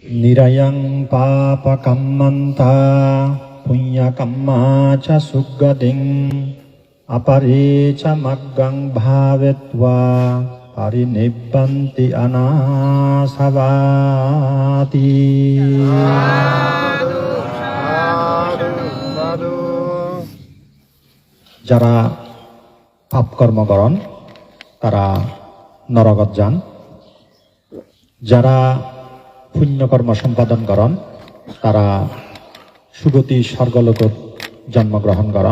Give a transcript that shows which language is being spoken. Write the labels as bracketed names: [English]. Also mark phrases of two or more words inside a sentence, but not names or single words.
[Pali] নিরায়ং পাপকাম্মন্তা পুণ্যকাম্মা চ সুগতিং অপরে চ মগ্গং ভাবেত্বা পরিনিব্বন্তি অনাসবাতি। [Bangla] যারা পাপ কর্ম করেন তারা নরকত যান, যারা পুণ্যকর্ম সম্পাদন করেন তারা সুগতি স্বর্গলোকত জন্মগ্রহণ করেন।